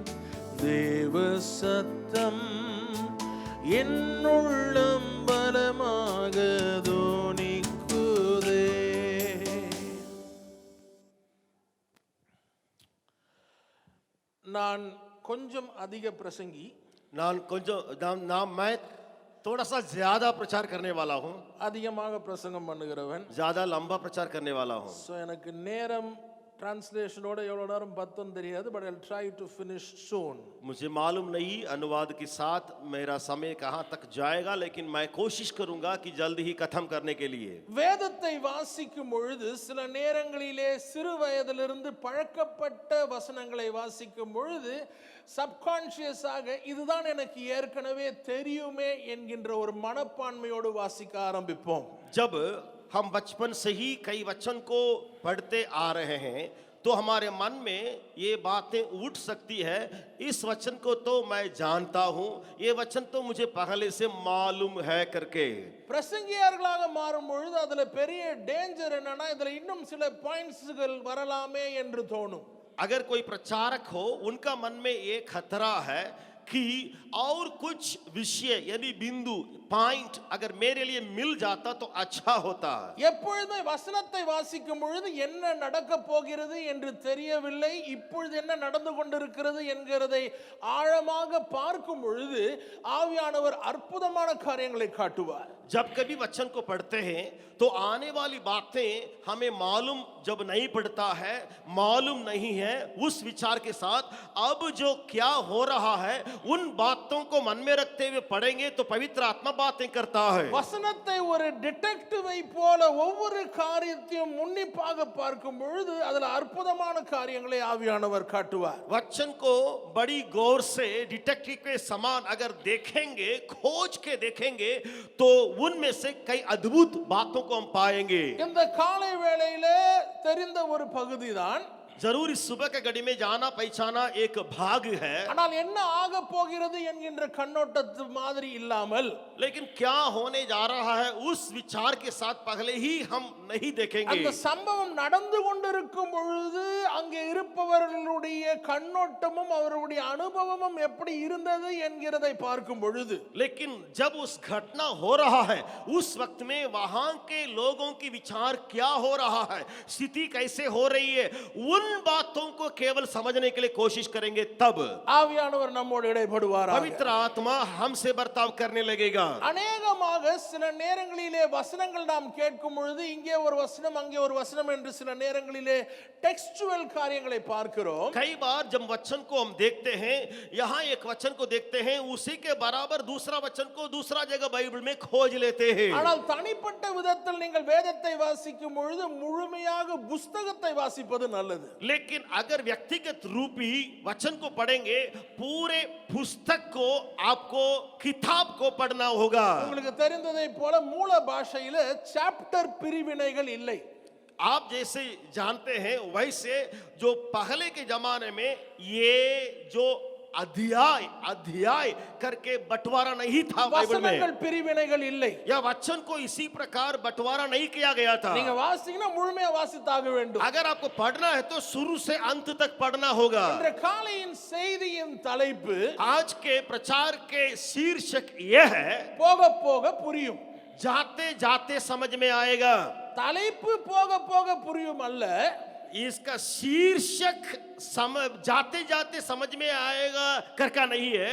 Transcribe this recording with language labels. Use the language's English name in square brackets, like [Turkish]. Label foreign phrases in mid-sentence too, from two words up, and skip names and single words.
[Tamil] தேவ சத்தம் என்னுள்ளம் பலமாக தோனிக்குதே. நான் கொஞ்சம் அதிக பிரசங்கி. [Hindi] मैं थोड़ा सा ज्यादा प्रचार करने वाला हूँ, [Tamil] அதிகமாக பிரசங்கம் பண்ணுகிறவன். [Hindi] ज्यादा लंबा प्रचार करने वाला हूँ. [Tamil] ஸோ எனக்கு நேரம் டிரான்ஸ்லேஷனோட எவ்வளோ நேரம் பத்துன்னு தெரியாது. [English] But I try to finish soon. [Hindi] मुझे मालूम नहीं अनुवाद के साथ मेरा समय कहाँ तक जाएगा, लेकिन मैं कोशिश करूंगा कि जल्द ही खत्म करने के लिए. [Tamil] வேதத்தை வாசிக்கும் பொழுது சில நேரங்களிலே சிறு வயதிலிருந்து பழக்கப்பட்ட வசனங்களை வாசிக்கும் பொழுது சப்கான்ஷியஸாக இதுதான் எனக்கு ஏற்கனவே தெரியுமே என்கின்ற ஒரு மனப்பான்மையோடு வாசிக்க ஆரம்பிப்போம். [Hindi] जब हम बचपन से ही कई वचन को पढ़ते आ रहे हैं तो हमारे मन में ये बातें उठ सकती है, इस वचन को तो मैं जानता हूँ, ये वचन तो मुझे पहले से मालूम है करके. [Tamil] பிரசங்கியார்களாக மாறும் பொழுது அதுல பெரிய டேஞ்சர் என்னன்னா இதுல இன்னும் சில பாயிண்ட்ஸ்கள் வரலாமே என்று தோணும். [Hindi] अगर कोई प्रचारक हो उनका मन में ये खतरा है कि और कुछ विषय यानी बिंदु पॉइंट अगर मेरे लिए मिल जाता तो अच्छा होता. [Tamil] எப்பொழுதுமே வசனத்தை வாசிக்கும் பொழுது என்ன நடக்க போகிறது என்று தெரியவில்லை, இப்பொழுது என்ன நடந்து கொண்டிருக்கிறது என்கிறதை ஆழமாக பார்க்கும் பொழுது ஆவியானவர் அற்புதமான காரியங்களை காட்டுவார். [Hindi] जब कभी वचन को पढ़ते हैं तो आने वाली बातें हमें मालूम जब नहीं पड़ता है, मालूम नहीं है, उस विचार के साथ अब जो क्या हो रहा है उन बातों को मन में रखते हुए पढ़ेंगे तो पवित्र आत्मा बातें करता है. [Tamil] வசனத்தை ஒரு டிடெக்டிவை போல ஒவ்வொரு காரியத்தையும் உன்னிப்பாக பார்க்கும் பொழுது அதுல அற்புதமான காரியங்களை ஆவியானவர் காட்டுவார். [Hindi] वचन को बड़ी गौर से डिटेक्टिव के समान अगर देखेंगे, खोज के देखेंगे तो उनमें से कई अद्भुत बातों को हम पाएंगे. [Tamil] இந்த காலை வேளையிலே தெரிந்த ஒரு பகுதிதான், [Hindi] जरूर इस सुबह के घड़ी में जाना पहचाना एक भाग है, [Tamil] ஆனால் என்ன ஆக போகிறது என்கின்ற கண்ணோட்டத்து மாதிரி இல்லாமல் [Hindi] लेकिन क्या होने जा रहा है उस विचार के साथ पहले ही हम नहीं देखेंगे. [Tamil] அந்த சம்பவம் நடந்து கொண்டிருக்கும் பொழுது அங்கே இருப்பவர்களுடைய கண்ணோட்டமும் அவருடைய அனுபவமும் எப்படி இருந்தது என்கிறதை பார்க்கும் பொழுது, [Hindi] लेकिन जब उस घटना हो रहा है उस वक्त में वहां के लोगों की विचार क्या हो रहा है, स्थिति कैसे हो रही है, उन बातों को केवल समझने के लिए कोशिश करेंगे. तब [Tamil] ஆவியானவர் நம்மோடு இடைப்படுவார். [Hindi] पवित्र आत्मा हमसे बर्ताव करने लगेगा. [Tamil] அநேகமாக சில நேரங்களிலே வசனங்கள் நாம் கேட்கும் பொழுது இங்கே ஒரு வசனம் அங்கே ஒரு வசனம் என்று சில நேரங்களிலே டெக்ஸ்டுவல் காரியங்களை பார்க்கிறோம். [Hindi] कई बार जब वचन को हम देखते हैं, यहाँ एक वचन को देखते हैं, उसी के बराबर दूसरा वचन को दूसरा जगह बाइबल में खोज लेते हैं. [Tamil] ஆனால் தனிப்பட்ட விதத்தில் நீங்கள் வேதத்தை வாசிக்கும் பொழுது முழுமையாக புத்தகத்தை வாசிப்பது நல்லது. [Hindi] लेकिन अगर व्यक्तिगत रूपी वचन को पढ़ेंगे, पूरे पुस्तक को आपको किताब को पढ़ना होगा. [Tamil] உங்களுக்கு தெரிந்ததை போல மூல பாஷையில சாப்டர் பிரிவினைகள் இல்லை. [Hindi] आप जैसे जानते हैं वैसे जो पहले के जमाने में ये जो अध्याय अध्याय करके बंटवारा नहीं था बाइबल [Tamil] வசனங்கள் [Hindi] में, [Tamil] பிரிவினைகள் இல்லை. [Hindi] या वचन को इसी प्रकार बंटवारा नहीं किया गया था. [Tamil] நீங்க வாசிங்கன்னா முழுமையா வாசித்தாக வேண்டும். [Hindi] अगर आपको पढ़ना है तो शुरू से अंत तक पढ़ना होगा. [Tamil] இன்றைய காலையின் செய்தியின் தலைப்பு [Hindi] आज के प्रचार के शीर्षक यह है, [Tamil] போக போக புரியும். [Hindi] जाते जाते समझ में आएगा. [Tamil] தலைப்பு போக போக புரியும் அல்ல, [Hindi] इसका शीर्षक जाते जाते समझ में आएगा करका नहीं है,